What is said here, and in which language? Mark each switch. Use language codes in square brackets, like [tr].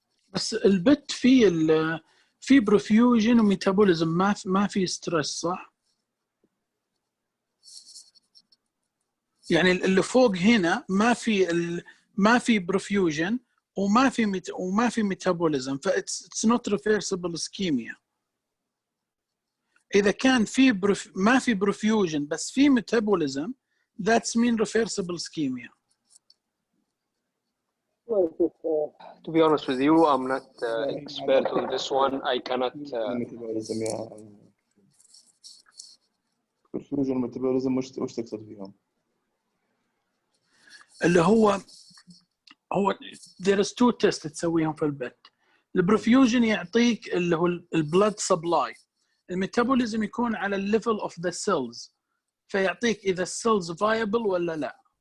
[ar] بس البيت في برفيوجن وميتابوليزم ما في ستريس صح؟ يعني اللي فوق هنا ما في برفيوجن وما في ميتابوليزم [en] فإتس not reversible ischaemia. [ar] إذا كان ما في برفيوجن بس في ميتابوليزم [en] that's mean reversible ischemia. To be honest with you, I'm not expert on this one. I cannot. [ar] ميتابوليزم يا برفيوجن ميتابوليزم وش تقصد فيهم؟ اللي هو [en] there is two tests [ar] تسويهم في البيت. البرفيوجن يعطيك اللي هو البلد سبلاي. الميتابوليزم يكون على [en] الليفل of the cells [ar] فيعطيك اذا السيلز فايبل ولا لا.